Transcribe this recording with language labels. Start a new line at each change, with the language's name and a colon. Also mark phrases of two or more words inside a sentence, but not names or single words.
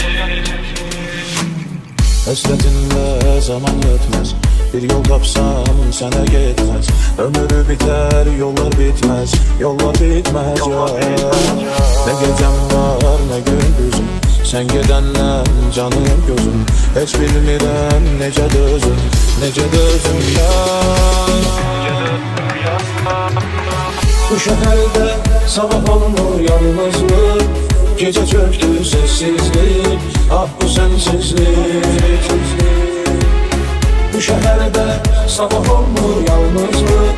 Turkish: Hasretinle zaman yetmez. Bir yol tapsam sana gitmez. Ömrü biter, yollar bitmez. Yollar bitmez ya. Ne gecem var ne gündüzüm. Sen gidenle canım gözüm.
Azerbaijani: Hiç bilmirəm necə dözüm. Necə dözüm ya.
Turkish: Bu şehirde sabah olmur yalnızlık. Gece çöktü sessizlik. Ah bu sensizlik. Bu şehirde sabah olmur yalnızlık.